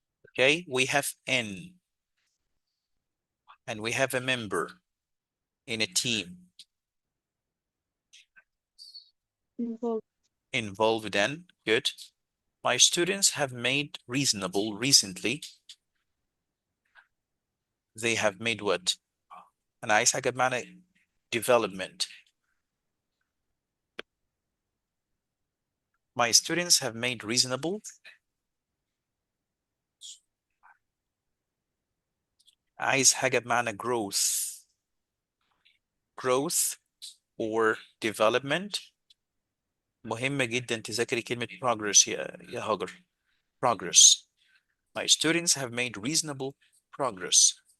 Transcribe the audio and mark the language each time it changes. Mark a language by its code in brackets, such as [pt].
[en] Okay, we have N. And we have a member in a team. involved in. Good. My students have made reasonable recently. They have made what? [ar] أنا عايز حاجة بمعنى development. [en] My students have made reasonable. [ar] عايز حاجة بمعنى growth. [en] Growth or development. [ar] مهمة جدا تذاكري كلمة progress يا هاجر. [en] Progress. My students have made reasonable progress.